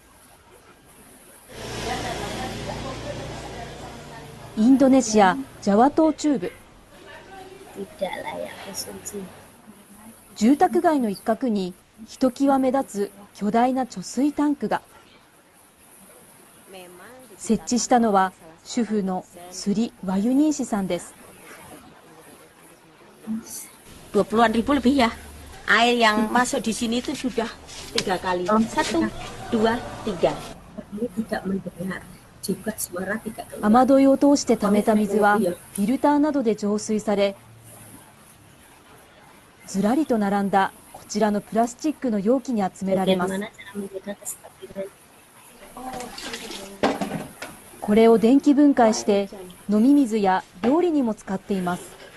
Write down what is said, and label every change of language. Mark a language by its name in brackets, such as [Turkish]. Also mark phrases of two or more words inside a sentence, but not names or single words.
[Japanese] インドネシア・ジャワ島中部。住宅街の一角にひときわ目立つ巨大な貯水タンクが。設置したのは主婦のスリ・ワユニーシさんです。 [Indonesian] 20-an ribu lebih ya. Air yang masuk di sini itu sudah 3 kali. 1, 2, 3. Ini tidak mendengar. [Japanese] 雨どいを通して溜めた水はフィルターなどで浄水され、ずらりと並んだこちらのプラスチックの容器に集められます。これを電気分解して飲み水や料理にも使っています。